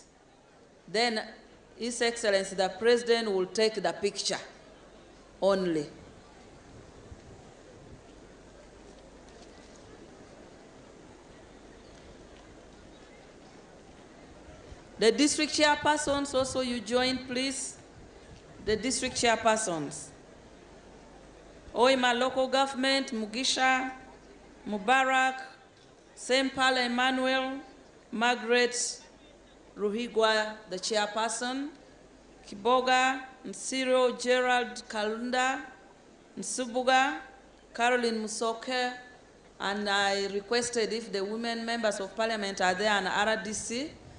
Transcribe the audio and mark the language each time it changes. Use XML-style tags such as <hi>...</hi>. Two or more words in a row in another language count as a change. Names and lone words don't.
<en>Then His Excellency, the President, will take the picture only. The district chairpersons also, you join, please. The district chairpersons. Oima local government, Mugisha, Mubarak, St. Paul Emmanuel, Margaret Ruhigwa, the chairperson, Kiboga, Nsiro Gerald Kalunda, Nsubuga, Caroline Musoke, and I requested if the women members of parliament are there and RDC.</en>